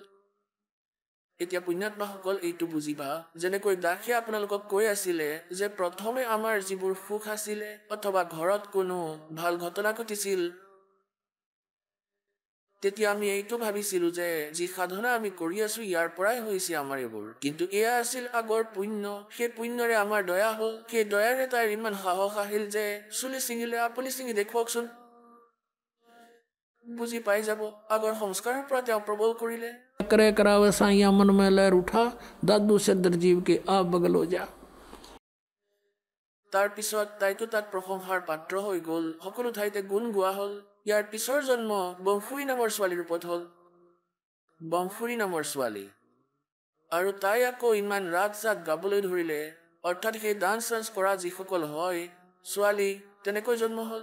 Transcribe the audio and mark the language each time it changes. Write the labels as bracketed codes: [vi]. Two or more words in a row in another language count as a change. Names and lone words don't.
[as] এতিয়া পুণ্যাত্মাসকল এইটো বুজিবা, যেনেকৈ দাসে আপোনালোকক কৈ আছিলে যে প্ৰথমে আমাৰ যিবোৰ সুখ আছিলে, অথবা ঘৰত কোনো ভাল ঘটনা ঘটিছিল, তেতিয়া আমি এইটো ভাবিছিলো যে যি সাধনা আমি কৰি আছো ইয়াৰ পৰাই হৈছে আমাৰ এইবোৰ। কিন্তু এয়া আছিল আগৰ পুণ্য। সেই পুণ্যৰে আমাৰ দয়া হল। সেই দয়াৰে তাইৰ ইমান সাহস আহিল যে চুলি ছিঙিলে। আপুনি ছিঙি দেখুৱাওকচোন, বুজি পাই যাব। আগৰ সংস্কাৰৰ পৰা তেওঁ প্ৰবল কৰিলে। [hi] करे करावे साइया मन में लहर उठा, दादू से दरजीव के आ बगल हो जा। [as] তাৰ পিছত তাইতো তাত প্ৰশংসাৰ পাত্ৰ হৈ গল, সকলো ঠাইতে গুণ গোৱা হল। ইয়াৰ পিছৰ জন্ম বংশুৰী নামৰ ছোৱালীৰ ৰূপত হল। বংশুৰী নামৰ ছোৱালী, আৰু তাই আকৌ ইমান ৰাগ চাগ গাবলৈ ধৰিলে, অৰ্থাৎ সেই [en] dance chance [as] কৰা যিসকল হয় ছোৱালী, তেনেকৈ জন্ম হল।